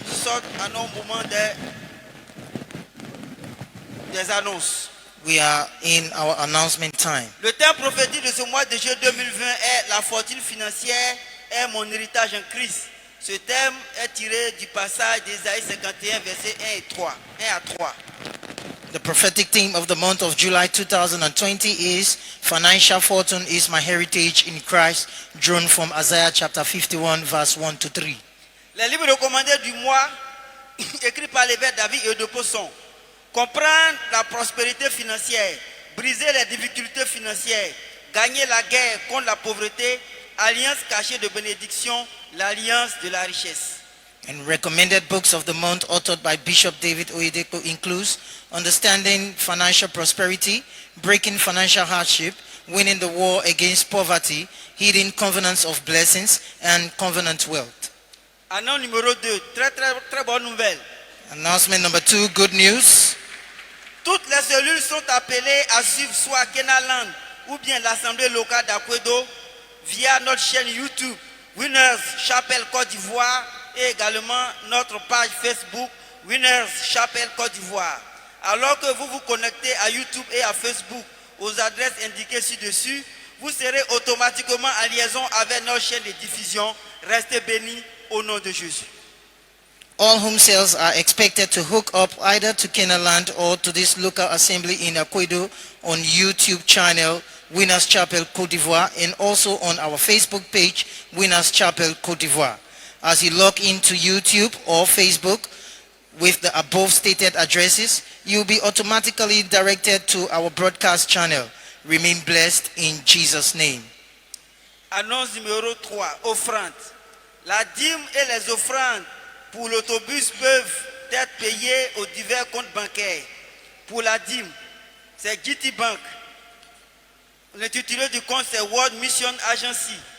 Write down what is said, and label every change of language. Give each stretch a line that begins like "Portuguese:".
French: Nous sommes à nos moments des annonces.
English: We are in our announcement time.
French: Le thème prophétique de ce mois de juillet 2020 est la fortune financière est mon héritage en Christ. Ce thème est tiré du passage d'Ésaïe 51, versets 1 et 3. 1 à 3.
English: The prophetic theme of the month of July 2020 is Financial Fortune is my heritage in Christ, drawn from Isaiah chapter 51 verse 1 to 3.
French: Les livres recommandés du mois, écrits par l'évêque David et Odopo sont comprendre la prospérité financière, briser les difficultés financières, gagner la guerre contre la pauvreté, alliance cachée de bénédiction, l'alliance de la richesse.
English: And recommended books of the month authored by Bishop David Oyedepo includes Understanding Financial Prosperity, Breaking Financial Hardship, Winning the War Against Poverty, Hidden Covenants of Blessings, and Covenant Wealth.
French: Annonce numéro 2, très bonne nouvelle.
English: Announcement number 2, good news.
French: Toutes les cellules sont appelées à suivre soit Kenaland ou bien l'Assemblée locale d'Akwedo via notre chaîne YouTube Winners Chapel Côte d'Ivoire et également notre page Facebook Winners Chapel Côte d'Ivoire. Alors que vous vous connectez à YouTube et à Facebook aux adresses indiquées ci-dessus, vous serez automatiquement en liaison avec notre chaîne de diffusion. Restez bénis au nom de Jésus.
English: All home sales are expected to hook up either to Kenaland or to this local assembly in Akwedo on YouTube channel Winners Chapel Côte d'Ivoire and also on our Facebook page Winners Chapel Côte d'Ivoire. As you log into YouTube or Facebook with the above stated addresses, you'll be automatically directed to our broadcast channel. Remain blessed in Jesus' name.
French: Annonce numéro 3, offrande. La dîme et les offrandes pour l'autobus peuvent être payées aux divers comptes bancaires. Pour la dîme, c'est GT Bank. L'intitulé du compte, c'est World Mission Agency.